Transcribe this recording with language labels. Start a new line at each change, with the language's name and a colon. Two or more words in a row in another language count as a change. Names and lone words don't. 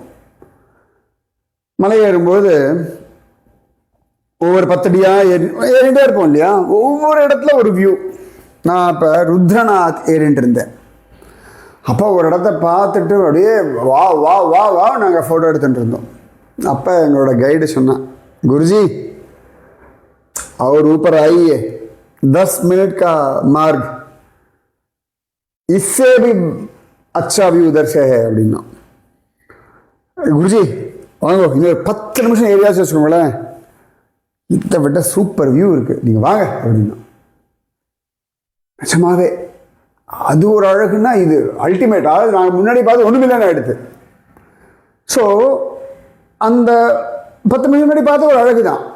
Tamil: மலையேறும்போது ஒவ்வொரு 10 அடியாக ஏறிட்டே இருப்போம் இல்லையா, ஒவ்வொரு இடத்துல ஒரு வியூ. நான் இப்போ ருத்ரநாத் ஏறிட்டு இருந்தேன். அப்போ ஒரு இடத்த பார்த்துட்டு அப்படியே வா வா வா வா நாங்கள் ஃபோட்டோ எடுத்துகிட்டு இருந்தோம். அப்போ எங்களோட கைடு சொன்னான், குருஜி
Hindi: और ऊपर आइए 10 मिनट का मार्ग, इससे भी अच्छा व्यू उधर से है
Tamil: அப்படின்னா. குருஜி வாங்க இன்னொரு 10 நிமிஷம் ஏரியாச்சு வச்சுக்கோங்களேன், இதை விட
English: super view
Tamil: இருக்குது, நீங்கள் வாங்க அப்படின்னா. நிஜமாவே அது ஒரு அழகுன்னா இது அல்டிமேட். அதாவது நாங்கள் முன்னாடி பார்த்து ஒன்றுமில்லைன்னு எடுத்து. ஸோ அந்த 10 நிமிஷம் முன்னாடி பார்த்து ஒரு அழகு தான்.